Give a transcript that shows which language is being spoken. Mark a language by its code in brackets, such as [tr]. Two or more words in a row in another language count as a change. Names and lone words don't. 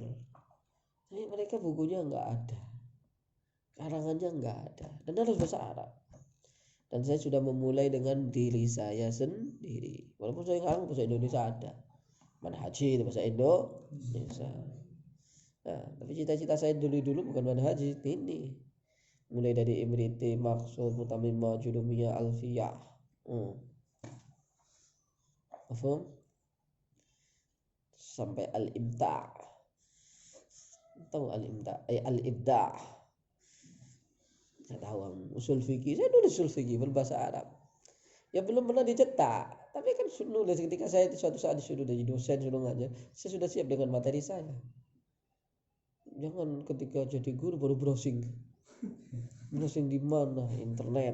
[id] Tapi mereka bukunya nggak ada, karangannya nggak ada, dan harus bahasa Arab. Dan saya sudah memulai dengan diri saya sendiri. Walaupun saya ngarang bahasa Indonesia ada. Manhaji itu bahasa Indonesia. Nah, tapi cita-cita saya dulu bukan manhaji ini. Mulai dari Imriti, Maksud, Mutammimah, Julumiyah, Alfiyah. Mafhum? Sampai Al-Ibda'. Tahu Al-Ibda'? Al-Ibda'. Saya tahu usul fikih, saya nulis usul fikih berbahasa Arab. Ya belum pernah dicetak, tapi kan nulis ketika saya suatu saat disuruh jadi dosen, suruh ngajar, saya sudah siap dengan materi saya. Jangan ketika jadi guru baru browsing di mana internet.